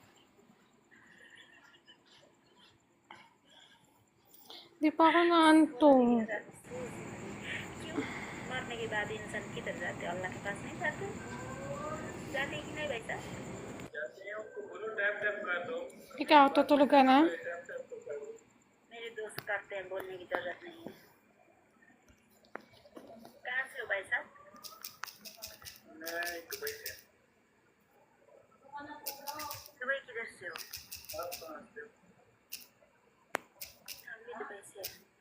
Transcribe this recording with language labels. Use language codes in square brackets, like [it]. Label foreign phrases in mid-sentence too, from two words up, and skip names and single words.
[tl] Hindi pa ako naantok. [hi] मरने के बाद इंसान किधर जाते अल्लाह के पास नहीं जाते जाते कि नहीं भाई साहब [tl] Ikaw, tutulog ka na? [hi] मेरे दोस्त करते हैं बोलने की जरूरत नहीं है कहाँ से हो भाई साहब दुबई किधर से हो हम भी दुबई से हैं।